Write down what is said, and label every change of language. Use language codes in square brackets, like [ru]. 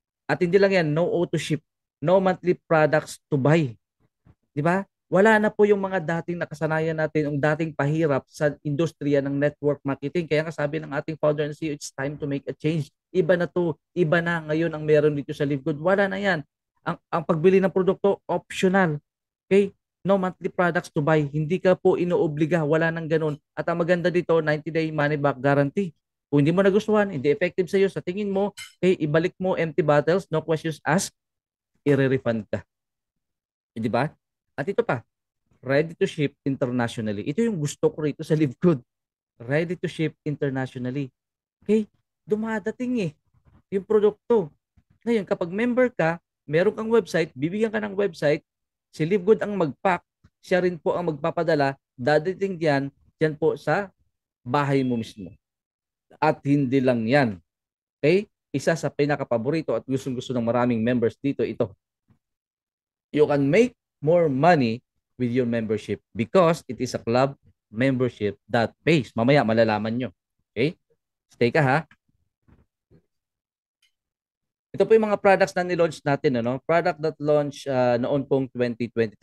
[tl] At hindi lang yan, [en] no auto ship, no monthly products to buy. Di ba? [tl] Wala na po yung mga dating nakasanayan natin, yung dating pahirap sa industriya ng network marketing. Kaya nga sabi ng ating founder and CEO, [en] it's time to make a change. [tl] Iba na to. Iba na ngayon ang meron dito sa Live Good. Wala na yan. Ang pagbili ng produkto, optional. Okay? [en] No monthly products to buy. [tl] Hindi ka po inoobliga. Wala nang ganun. At ang maganda dito, [en] 90-day money back guarantee. [tl] Kung hindi mo nagustuhan, hindi effective sa'yo, sa tingin mo, okay, ibalik mo empty bottles, [en] no questions asked, [tl] i-refund ka. Di ba? At ito pa, [en] ready to ship internationally. [tl] Ito yung gusto ko rito sa Live Good. [en] Ready to ship internationally. [tl] Okay? Dumadating yung produkto. Ngayon, kapag member ka, meron kang website, bibigyan ka ng website, si Live Good ang mag-pack, siya rin po ang magpapadala, dadating diyan po sa bahay mo mismo. At hindi lang yan. Okay? Isa sa pinaka-paborito at gustong-gusto ng maraming members dito, ito. [en] You can make more money with your membership because it is a club membership that pays. [tl] Mamaya malalaman nyo. Okay? Stay ka ha. Ito po yung mga products na ni-launch natin, ano? [en] Product that launch [tl] noon pong [en] 2023.